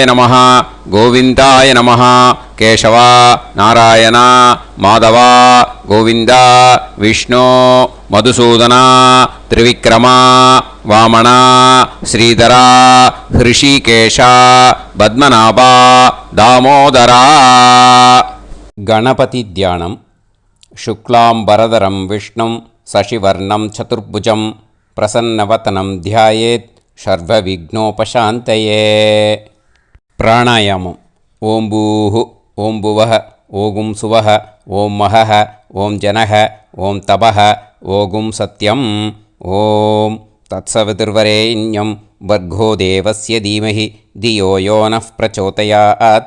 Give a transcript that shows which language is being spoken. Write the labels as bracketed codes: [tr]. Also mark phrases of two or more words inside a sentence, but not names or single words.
[sa] नमः गोविन्दाय नमः केशव नारायण माधव गोविन्द विष्णु मधुसूदन त्रिविक्रम वामन श्रीधर हृषीकेश पद्मनाभ दामोदर. [ta] கணபதி தியானம். [sa] शुक्लाम्बरधरं विष्णुं शशिवर्णं चतुर्भुजं प्रसन्नवदनं ध्यायेत् சர்வவிக்னோபசாந்தயே. [ta] பிராணாயாமம். [sa] ॐ भूः ॐ भुवः ॐ सुवः ॐ महः ॐ जनः ॐ तपः ॐ सत्यम्. ॐ तत्सवितुर्वरेण्यं भर्गो देवस्य धीमहि धियो यो नः प्रचोदयात्.